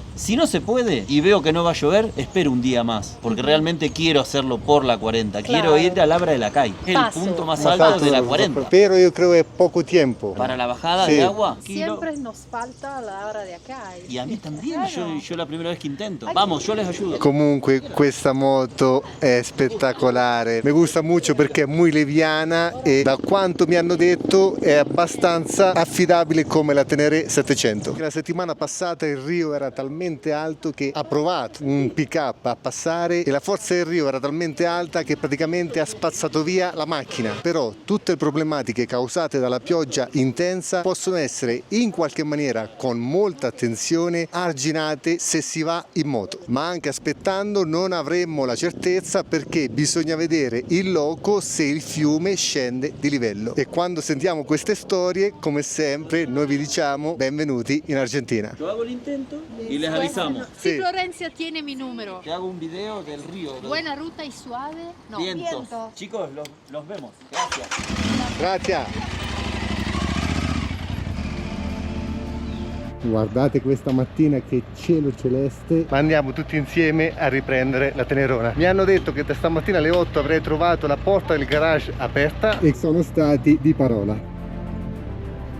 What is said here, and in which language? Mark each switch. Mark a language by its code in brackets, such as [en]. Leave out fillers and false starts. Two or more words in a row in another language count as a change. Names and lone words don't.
[es] Si no se puede y veo que no va a llover, espero un día más. Porque realmente quiero hacerlo por la 40. Claro. Quiero ir a Labra de la Cay. El Paso. punto más Más alto de la 40. Pero yo creo que es poco tiempo. Para la bajada Sí. de agua. Siempre nos falta la hora de acá. Y a mí también. Claro. Yo la primera vez que intento. Vamos, yo les ayudo. [it] Comunque questa moto è spettacolare, [es] mi gusta [it] molto perché è [es] muy liviana [it] e da quanto mi hanno detto è abbastanza affidabile come la Tenere 700. La settimana passata il Rio era talmente alto che ha provato un pick up a passare e la forza del Rio era talmente alta che praticamente ha spazzato via la macchina. Però tutte le problematiche causate dalla pioggia intensa possono essere in qualche maniera con molta attenzione arginate se si va in moto, ma anche aspettando non avremmo la certezza perché bisogna vedere in loco se il fiume scende di livello. E quando sentiamo queste storie, come sempre, noi vi diciamo benvenuti in Argentina. [es] Yo hago el intento y les avisamos. Si Sí. Florencia tiene mi número. Que hago un video del río. Buena ruta y suave. No, Vientos. viento. Chicos, los vemos. Gracias. [it] Grazie. Guardate questa mattina che cielo celeste. Ma andiamo tutti insieme a riprendere la Tenerona. Mi hanno detto che da stamattina alle 8 avrei trovato la porta del garage aperta e sono stati di parola.